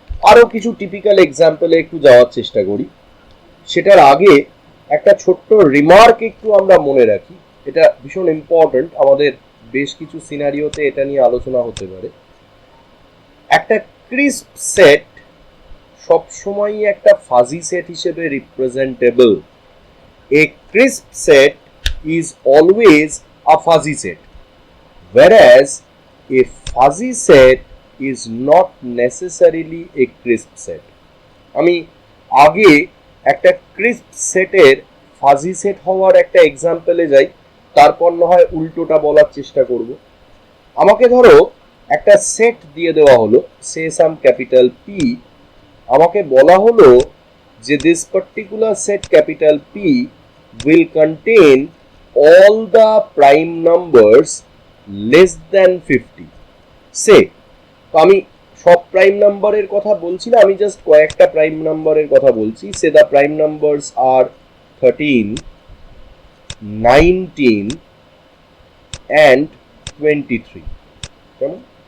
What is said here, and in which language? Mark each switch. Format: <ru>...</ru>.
<bn>আরো কিছু টিপিক্যাল এক্সাম্পলে একটু যাওয়ার চেষ্টা করি। সেটার আগে একটা ছোট্ট রিমার্ক একটু আমরা মনে রাখি, এটা ভীষণ ইম্পর্টেন্ট, আমাদের বেশ কিছু সিনারিওতে এটা নিয়ে আলোচনা হতে পারে। একটা ক্রিস্প সেট সবসময়ই একটা ফাজি সেট হিসেবে representable.</bn> <en>A crisp set is always a fuzzy set, whereas a fuzzy set is not necessarily a crisp set.</en> <bn>আমি আগে একটা ক্রিস্প সেটের ফাজি সেট হওয়ার একটা এক্সাম্পলে যাই, তারপর না হয় উল্টোটা বলার চেষ্টা করব। আমাকে ধরো একটা সেট দিয়ে দেওয়া হলো, সে সাম ক্যাপিটাল পি, আমাকে বলা হলো যে</bn> <en>This particular set capital P will contain all the prime numbers less than 50.</en> <bn>সে আমি সব প্রাইম নাম্বারের কথা বলছি না, আমি জাস্ট কয়েকটা প্রাইম নাম্বারের কথা বলছি।</bn> <en>Say the prime numbers are 13, 19 and 23। কেমন?</en>